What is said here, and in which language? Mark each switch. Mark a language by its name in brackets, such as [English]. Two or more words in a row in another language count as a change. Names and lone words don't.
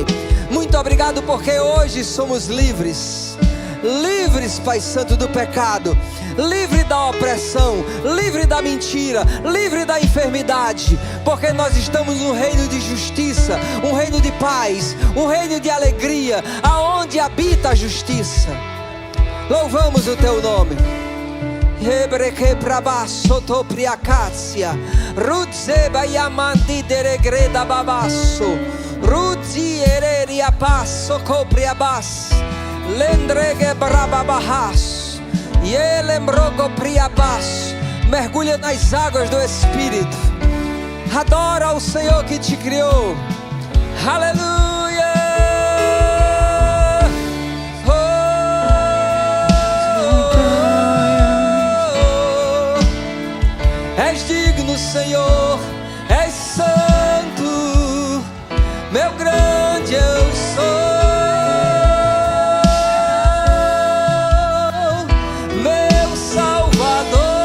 [Portuguese] Muito obrigado, porque hoje somos livres, Pai Santo, do pecado, livre da opressão, livre da mentira, livre da enfermidade, porque nós estamos num reino de justiça, um reino de paz, um reino de alegria, aonde habita a justiça. Louvamos o Teu nome. Hebreke prabasso topriacacia, rudzeba yamandi deregreda babasso, rudzi ereria passo copriabas, lendrege brababahas, yelembrogo priabas. Mergulha nas águas do Espírito, adora o Senhor que te criou. Aleluia. És digno, Senhor, és santo, meu grande eu sou, meu Salvador.